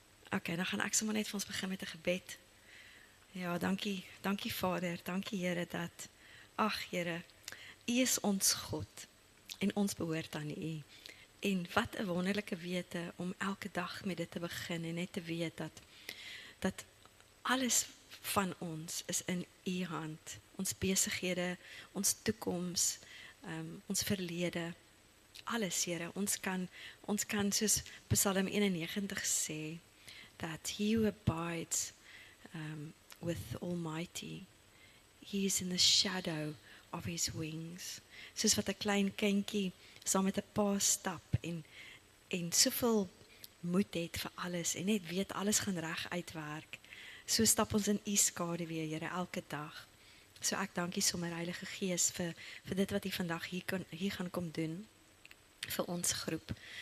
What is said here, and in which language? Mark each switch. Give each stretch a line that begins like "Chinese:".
Afrikaans: Okay, dan gaan ek sommer net vir ons begin met 'n gebed. Ja, dankie Vader, dankie Here dat, ag Here, U is ons God en ons behoort aan U. En wat 'n wonderlike wete om elke dag met dit te begin en net te weet dat alles van ons is in U hand. Ons besighede, ons toekoms, ons verlede, alles Here. Ons kan soos Psalm 91 sê
English: that he who abides with Almighty, he is in the shadow of his wings.
Afrikaans: Soos wat 'n klein kindjie saam met 'n pa stap en soveel moed het vir alles en net weet alles gaan reg uitwerk. So stap ons in U skaduwee, Here, elke dag. So ek dankie sommer Heilige Gees vir dit wat U vandag hier gaan kom doen vir ons groep.